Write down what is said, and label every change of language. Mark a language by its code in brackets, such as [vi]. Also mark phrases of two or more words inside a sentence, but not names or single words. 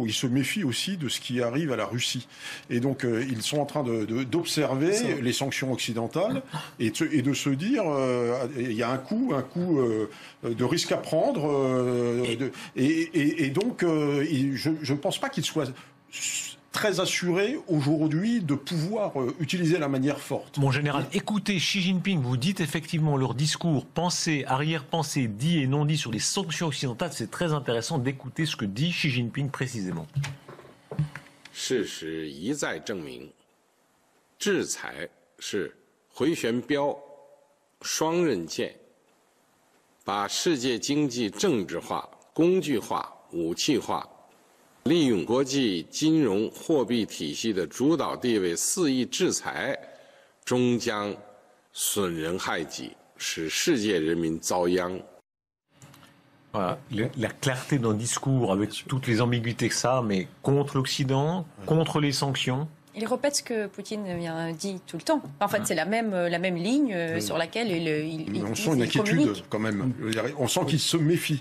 [fr] Ils se méfient aussi de ce qui arrive à la Russie, et donc ils sont en train d'observer les sanctions occidentales et de se dire il y a un coup de risque à prendre, et donc je ne pense pas qu'il soit très assuré aujourd'hui de pouvoir utiliser la manière forte. Mon général, écoutez Xi Jinping, vous dites effectivement leur discours, pensée, arrière-pensée, dit et non dit sur les sanctions occidentales. C'est très intéressant d'écouter ce que dit Xi Jinping précisément. [zh] 事实一再证明，制裁是回旋镖、双刃剑，把世界经济政治化、工具化、武器化。利用国际金融货币体系的主导地位肆意制裁，终将损人害己，使世界人民遭殃。 [fr] Voilà, la clarté d'un discours avec toutes les ambiguïtés que ça, mais contre l'Occident, contre les sanctions. Il répète ce que Poutine dit tout le temps. En fait, c'est la même ligne sur laquelle il on sent une inquiétude quand même. On sent qu'il se méfie.